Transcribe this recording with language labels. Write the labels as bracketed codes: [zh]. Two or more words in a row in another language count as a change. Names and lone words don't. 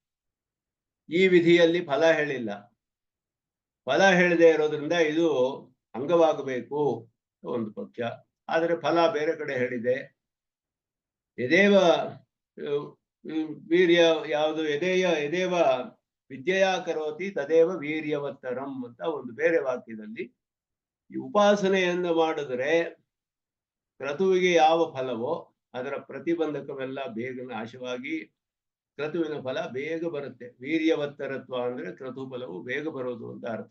[kn] ಈ ವಿಧಿಯಲ್ಲಿ ಫಲ ಹೇಳಿಲ್ಲ. ಫಲ ಹೇಳದೆ ಇರೋದ್ರಿಂದ ಇದು ಅಂಗವಾಗಬೇಕು ಒಂದು ಪಕ್ಷ. ಆದರೆ ಫಲ ಬೇರೆ ಕಡೆ ಹೇಳಿದೆ. [sa] ಯದೇವ ವೀರ್ಯ [kn] ಯಾವುದು, [sa] ಯದೇವ ವಿದ್ಯೆಯ ಕರೋತಿ ತದೇವ ವೀರ್ಯವತ್ತರಂ [kn] ಅಂತ ಒಂದು ಬೇರೆ ವಾಕ್ಯದಲ್ಲಿ ಈ ಉಪಾಸನೆಯನ್ನು ಮಾಡಿದ್ರೆ ಕ್ರತುವಿಗೆ ಯಾವ ಫಲವೋ ಅದರ ಪ್ರತಿಬಂಧಕವೆಲ್ಲ ಬೇಗ ನಾಶವಾಗಿ ಕ್ರತುವಿನ ಫಲ ಬೇಗ ಬರುತ್ತೆ. ವೀರ್ಯವತ್ತರತ್ವ ಅಂದ್ರೆ ಕ್ರತು ಫಲವು ಬೇಗ ಬರೋದು ಅಂತ ಅರ್ಥ.